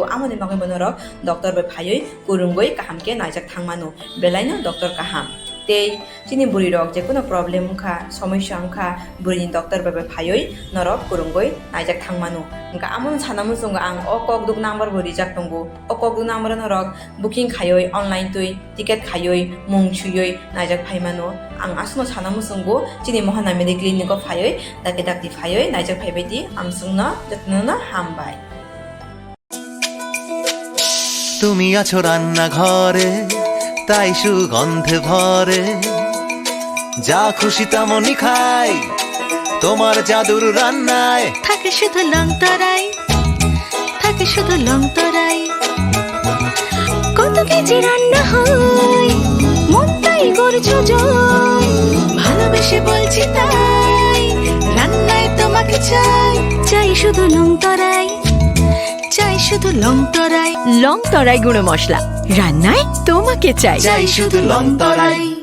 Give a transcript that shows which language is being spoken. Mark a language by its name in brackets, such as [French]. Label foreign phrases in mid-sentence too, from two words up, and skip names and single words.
[Kok Borok] आमनि बागबो नरक डॉक्टर बे फायै गुरुंगै काहामके नायजा थांमानो बेलायनो डॉक्टर काहाम ते चिनि बुरी रक जे कोनो प्रॉब्लेम उंखा समस्या उंखा बुरी डॉक्टर बे फायै नरक गुरुंगै नायजा थांमानो उंखा आमन सानामु संगा आं अकक दुक नम्बर बुरी जाक तंगो अकक दुक नम्बर नरक बुकिं खायै ऑनलाइन तुई टिकेट खायै मुं छुयै नायजा फायमानो आं आसनो सानामु संगो चिनि महना मेडिक्लिनिको फायै दाके दाकति फायै नायजा फायबायदि आमसुंना जतनना हामबाय [Bangla] তুমি আছো রান্না ঘরে তাই সুগন্ধে ভরে যা খুশি তেমনই খাই তোমার জাদুর রান্নায় থাকে শুধু লং তরাই কত কেজি রান্না হয় মন তাই করছো জয় ভালোবেসে বলছি তাই রান্নায় তোমাকে চাই শুধু লং তরাই গুঁড়ো মশলা রান্নায় তোমাকে চাই শুধু লং তরাই